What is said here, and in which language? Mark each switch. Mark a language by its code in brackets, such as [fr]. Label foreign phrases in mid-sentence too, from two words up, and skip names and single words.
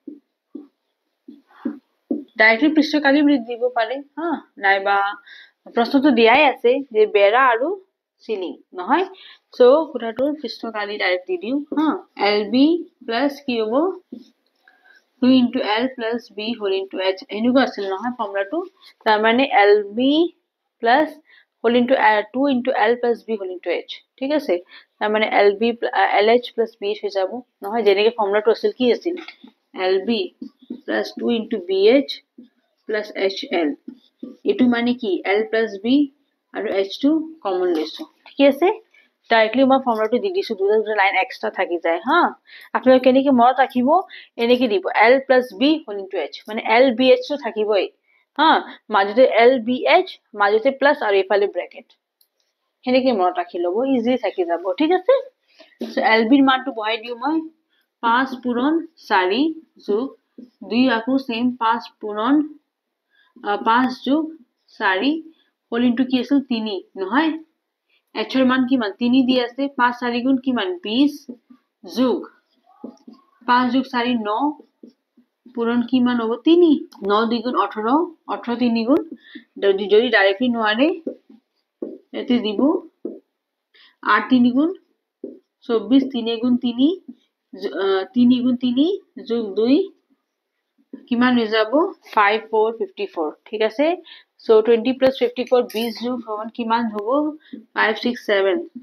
[as] ডাইৰেক্টলি পৃষ্ঠকালি বুলি দিব পাৰে হা নাইবা প্ৰশ্নটো দিয়াই আছে যে বেৰা আৰু সিলিং নহয় সো কোঠাটোৰ পৃষ্ঠকালি ডাইৰেক্ট দি দিও হা LB + কি হ'ব [en] 2 into L plus B whole into H [as] এনেকুৱা আছিল নহয় ফৰ্মুলাটো তাৰ মানে [en] LB plus whole into 2 into L plus B whole into H [as] ঠিক আছে তাৰ মানে LB LH plus BH হৈ যাব নহয় যেনেকৈ ফৰ্মুলাটো আছিল কি আছিল [en] LB plus 2 into BH plus HL [as] এটো মানে কি [en] L plus B [as] আৰু H2 কমন লৈছো ঠিক আছে ডাইৰেক্টলি মই ফৰ্মুলাটো দি দিছো দুটা [en] line extra [as] থাকি যায় হা আপোনালোকে কেনেকৈ মনত ৰাখিব এনেকৈ দিব [en] L plus B whole into H [as] মানে LBH তো থাকিবই হা মাজতে LBH মাজতে প্লাস আৰু ইফালে ব্র্যাকেট সেনেকৈ মনত ৰাখি লব ইজি থাকি যাব ঠিক আছে সো LB ৰ মানটো বহাই দিও মই 5 পূৰণ 4 যোগ 2 আকৌ সেম 5 পূৰণ 5 যোগ 4 whole into কি আছিল 3 নহয় H ৰ মান কিমান 3 দি আছে 5 4 গুণ কিমান 20 যোগ 5 যোগ 4 9 পূরণ কিমান হ'ব 3 9 দ্বিগুণ 18 18 3 গুণ যদি ডাইরেক্টলি নোৱাৰে এতে দিব 8 3 গুণ 24 3 গুণ 3 3 গুণ 3 যোগ 2 কিমান হৈ যাব 5 4 54 ঠিক আছে সো 20 plus 54 20 যোগ হন কিমান হ'ব 5 6 7